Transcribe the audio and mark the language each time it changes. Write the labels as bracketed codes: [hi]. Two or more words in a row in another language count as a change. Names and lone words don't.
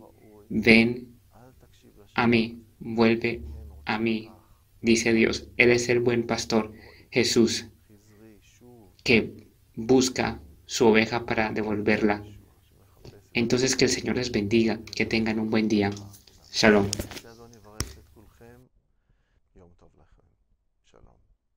[es] Ven a mí, vuelve a mí, dice Dios. Él es el buen pastor, Jesús, que busca su oveja para devolverla. Entonces que el Señor les bendiga, que tengan un buen día. Shalom. [he] שאדון יברך את כולכם. יום טוב לכם. שלום.